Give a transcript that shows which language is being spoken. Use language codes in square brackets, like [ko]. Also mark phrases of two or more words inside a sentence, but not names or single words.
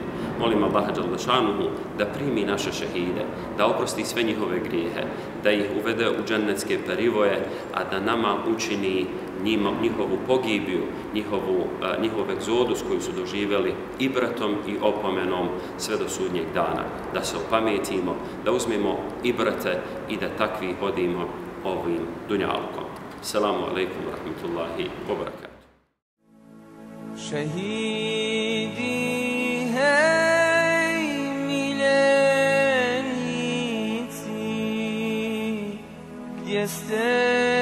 [bs] Molim Allaha [ar] جل شأنه [bs] da primi naše šehide, da oprosti sve njihove grijehe, da ih uvede u džennetske perivoje, a da nama učini njihovu pogibiju, njihov egzodus koji su doživjeli ibretom i opomenom sve do sudnjeg dana. Da se opametimo, da uzmemo ibrete i da takvi hodimo ovim dunjalukom. [ar] السلام عليكم ورحمة الله وبركاته. [bs] Šehidi, hej, miljenici, gdje ste